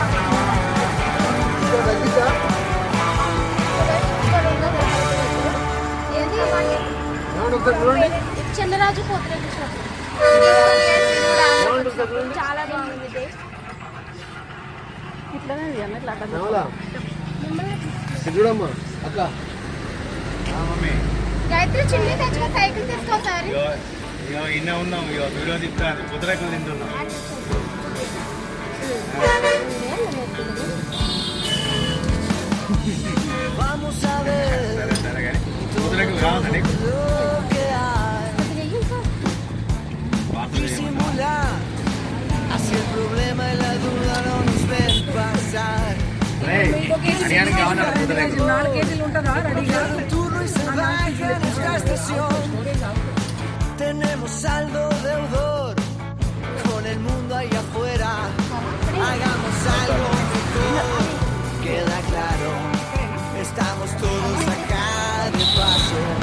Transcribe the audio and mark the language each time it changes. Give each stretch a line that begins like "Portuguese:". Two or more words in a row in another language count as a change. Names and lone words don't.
Telugu: చంద్రరాజు చాలా బాగుంది టేస్ట్. గాయత్రి చిన్ని తెచ్చుకో, సైకిల్ తీసుకోసారి. ఇన్నే ఉన్నాం, వీడియో తిప్పుతాను, కుదరకు తింటున్నాం.
Spanish: Vamos a ver
Telugu: సరే కానీ కుదరకు కావాలి
Spanish: lo que hay. Disimular, así el problema y la duda no nos ven pasar.
Telugu: హర్యానాకి కావాలన్నారు కుదరకు. 4 కేజీలు ఉంటుందా రెడీగా?
Spanish: Turno y salvaje en nuestra estación. Tenemos saldo deudor con el mundo allá afuera. Hagamos algo mejor. Queda claro, estamos todos acá de paso.